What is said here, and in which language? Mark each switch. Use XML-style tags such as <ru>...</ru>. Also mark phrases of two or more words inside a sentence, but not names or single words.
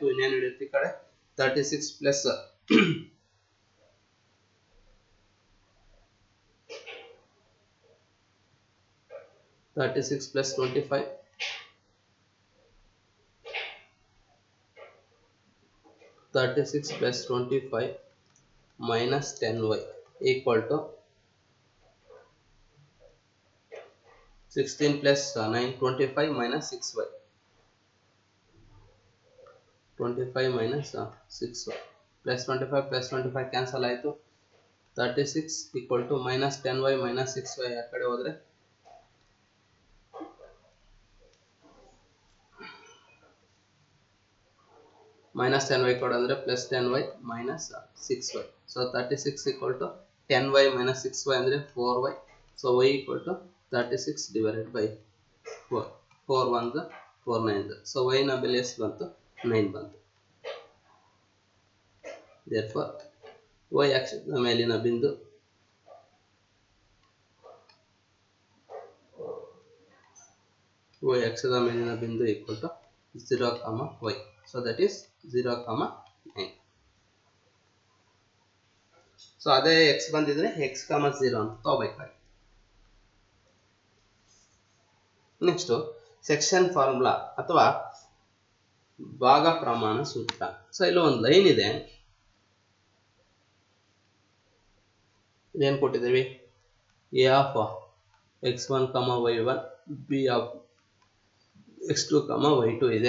<kn>ಇನ್ನೇನು ಹಿಡಿಯುತ್ತೆ ಈ ಕಡೆ</kn> <en>36 ಪ್ಲಸ್ 25 36 plus 25 minus 10y equal to 16 plus 9 25 minus 6y. 25 minus 6y plus 25 cancel ಆಯಿತು. 36 equal to minus 10y minus 6y</en> <kn>ಆ ಕಡೆ ಹೋದರೆ</kn> <en>minus 10y</en> <kn>ಕೊಡ ಅಂದರೆ</kn> <en>plus 10y minus 6y. So 36 equal to 10y minus 6y ಅಂದರೆ 4y. So y equal to 36 divided by 4.</en> <kn>4 1 4 9. So y ನ ಬೆಲೆ ಎಷ್ಟು ಬಂತು, 9 ಬಂತು. Therefore y ಅಕ್ಷದ ಮೇಲಿನ ಬಿಂದು</kn> <en>equal to</en> <kn>0, y.</kn> <en>So that is 0, 9.</en> <kn>ಸೊ ಅದೇ ಎಕ್ಸ್ ಬಂದಿದ್ರೆ</kn> <en>x comma</en> <kn>0 ಅಂತ ತಗೋಬೇಕಾಗಿ.</kn> <en>next section formula</en> <kn>ಅಥವಾ ಭಾಗ ಪ್ರಮಾಣ ಸೂತ್ರ. ಸೊ ಇಲ್ಲಿ ಒಂದು ಲೈನ್ ಇದೆ, ಇದೇನು ಕೊಟ್ಟಿದ್ದೀವಿ,</kn> <en>A of x1, y1 B of x2, y2</en> <kn>ಇದೆ.</kn>